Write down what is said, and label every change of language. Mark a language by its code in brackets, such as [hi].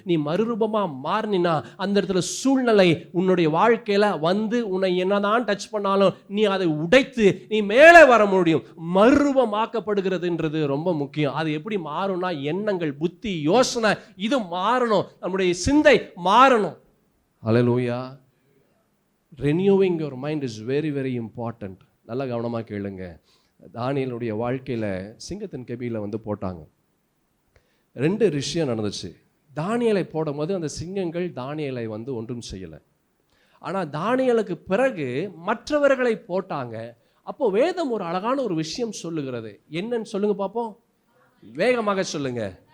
[ta] நீ மறுரூபமா மாறினா அந்த இடத்துல சூழ்நிலை உன்னுடைய வாழ்க்கையில உன்னை என்னதான் டச் பண்ணாலும் நீ அதை உடைத்து நீ மேலே வர முடியும். மறுரூபமாக்கப்படுகிறதுன்றது ரொம்ப முக்கியம். அது எப்படி மாறும்னா எண்ணங்கள், புத்தி, யோசனை இது மாறணும். நம்முடைய சிந்தை மாறணும். அல்லேலூயா. [en] Renewing your mind is very very important. [ta] நல்லா கவனமாக கேளுங்க. தானியேலுடைய வாழ்க்கையில் சிங்கத்தின் கெபியில் போட்டாங்க. 2 விஷயம் நடந்துச்சு. தானியேலை போடும்போது அந்த சிங்கங்கள் தானியேலை ஒன்றும் செய்யலை. ஆனால் தானியேலுக்கு பிறகு மற்றவர்களை போட்டாங்க. அப்போ வேதம் ஒரு அழகான ஒரு விஷயம் சொல்லுகிறது. என்னன்னு சொல்லுங்க பார்ப்போம், வேகமாக சொல்லுங்க.